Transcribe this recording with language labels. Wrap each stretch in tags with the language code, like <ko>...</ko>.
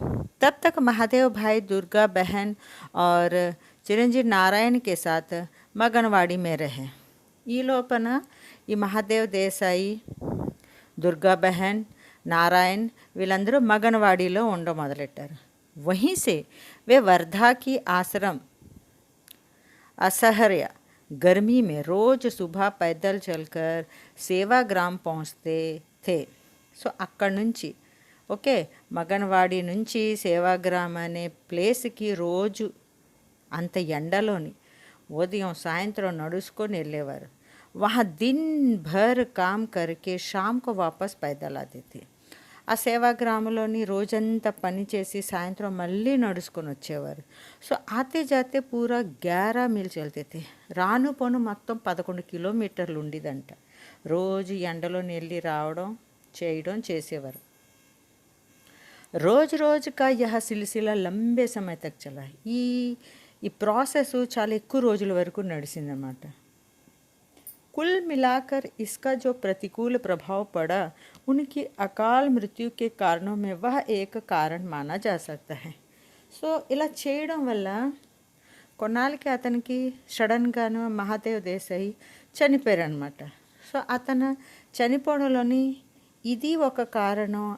<hi>तब तक महादेव भाई, दुर्गा बहन और चिरंजीव नारायण के साथ मगनवाड़ी में रहे.</hi> <te>ఈ లోపల ఈ మహాదేవ్ దేశాయి, దుర్గా బహన్, నారాయణ్ వీళ్ళందరూ మగనవాడిలో ఉండడం మొదలెట్టారు.</te> <hi>वहीं से वे वर्धा की आश्रम असहर्य गर्मी में रोज सुबह पैदल चलकर सेवाग्राम पहुंचते थे.</hi> <te>సో అక్కడి నుంచి మగనవాడి నుంచి సేవాగ్రామ్ అనే ప్లేస్కి రోజు అంత ఎండలోని ఉదయం సాయంత్రం నడుచుకొని వెళ్ళేవారు.</te> <hi>వహా దిన్ భర్ కామ్ కర్కే షామ్కు వాపస్ पैदल आते थे.</hi> <te>ఆ సేవాగ్రామంలోని రోజంతా పనిచేసి సాయంత్రం మళ్ళీ నడుచుకొని వచ్చేవారు.</te> <hi>సో ఆతే జాతే పూరా 11 మీల్ చల్తే थे.</hi> <te>రాను పోను మొత్తం 11 కిలోమీటర్లు ఉండేదంట. రోజు ఎండలోని వెళ్ళి రావడం చేయడం చేసేవారు.</te> <hi>रोज़ रोज़ का यह सिलसिला लंबे समय तक चला.</hi> <te>ఈ ప్రాసెస్ చాలా ఎక్కువ రోజుల వరకు నడిచిందన్నమాట.</te> <hi>कुल मिलाकर इसका जो प्रतिकूल प्रभाव पड़ा उनकी अकाल मृत्यु के कारणों में वह एक कारण माना जा सकता है.</hi> <te>సో ఇలా చేయడం వల్ల కొన్నాళ్ళకి అతనికి సడన్గాను మహాదేవ్ దేశాయి చనిపోయారనమాట. సో అతను చనిపోవడంలోని ఇది ఒక కారణం.</te>